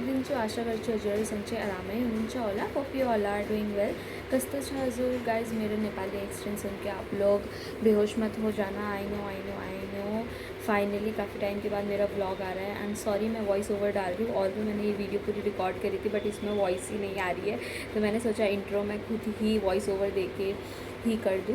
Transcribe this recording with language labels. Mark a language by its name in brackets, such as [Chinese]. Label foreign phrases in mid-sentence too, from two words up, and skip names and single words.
[Nepali] आसो आशा करछु हजुरहरू सन्चै आरामै हुनुहुन्छ होला। [English] hope you all are doing well. [Nepali] कस्तो छ हजुर [Hindi] गाइज मेरो [English] Nepali extent [Hindi] सुन के आप लोग बेहोश मत हो जाना। [English] I know finally [Hindi] काफ़ी टाइम के बाद मेरा व्लॉग आ रहा है [English] and sorry [Hindi] मैं [English] voice over [Hindi] डाल रही हूँ। और भी मैंने ये वीडियो पूरी रिकॉर्ड करी थी बट इसमें वॉइस ही नहीं आ रही है, तो मैंने सोचा इंट्रो में खुद ही [English] voice over [Hindi] दे के ही कर दूँ।